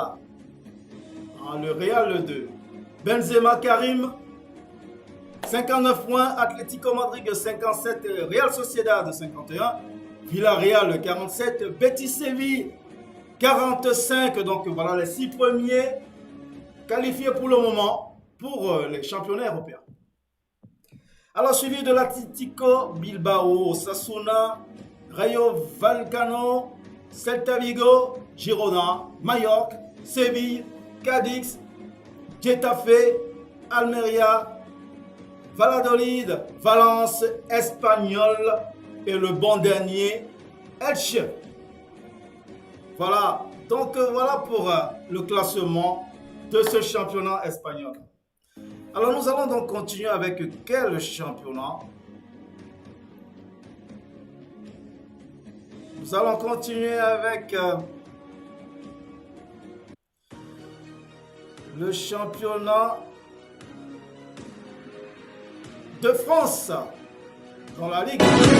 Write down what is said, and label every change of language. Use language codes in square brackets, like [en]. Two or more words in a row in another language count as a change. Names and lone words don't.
[fr] Le Real de Benzema Karim, 59 points, Atlético Madrid 57, Real Sociedad 51, Villarreal 47, Betis Séville 45. Donc voilà les 6 premiers qualifiés pour le moment pour les championnats européens. Alors suivi de l'Atlético Bilbao, Osasuna, Rayo Vallecano, Celta Vigo, Girona, Mallorca, Séville, Cadix, Getafe, Almeria, Valladolid, Valence, Espanyol et le bon dernier, Elche. Voilà, donc voilà pour le classement de ce championnat espagnol. Alors nous allons donc continuer avec quel championnat? Nous allons continuer avec le championnat de France dans la Ligue.